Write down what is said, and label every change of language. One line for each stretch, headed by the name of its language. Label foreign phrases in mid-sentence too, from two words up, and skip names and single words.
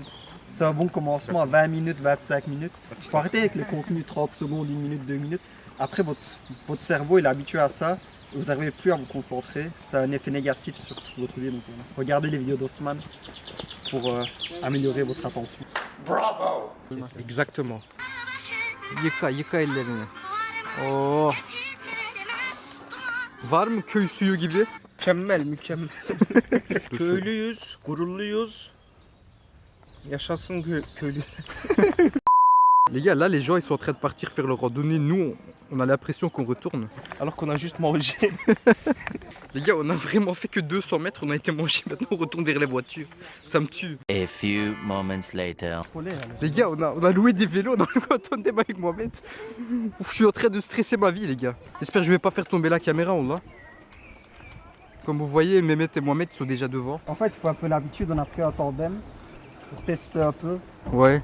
French: C'est un bon commencement à 20 minutes, 25 minutes. Il faut arrêter avec les contenus 30 secondes, 1 minute, 2 minutes. Après, votre cerveau il est habitué à ça. Et vous n'arrivez plus à vous concentrer. Ça a un effet négatif sur toute votre vie. Donc, regardez les vidéos d'Osman pour améliorer votre attention. Bravo. Exactement.
Turkish: Yıka ellerini. Oh. Var mı köy suyu gibi? Mükemmel, mükemmel. Köylüyüz, gururluyuz. Yaşasın köylü.
French: Les gars, là les gens ils sont en train de partir faire leur randonnée. Nous on a l'impression qu'on retourne. Alors qu'on a juste mangé. Les gars, on a vraiment fait que 200 mètres, on a été mangé, maintenant on retourne vers les voitures. Ça me tue.
English: A few moments later.
French: Les gars, on a loué des vélos, on a loué un tandem avec Mohamed. Ouf, je suis en train de stresser ma vie les gars. J'espère que je vais pas faire tomber la caméra, on l'a. Comme vous voyez, Mehmet et Mohamed sont déjà devant. En fait, il faut un peu l'habitude, on a pris un tandem pour tester un peu, Ouais,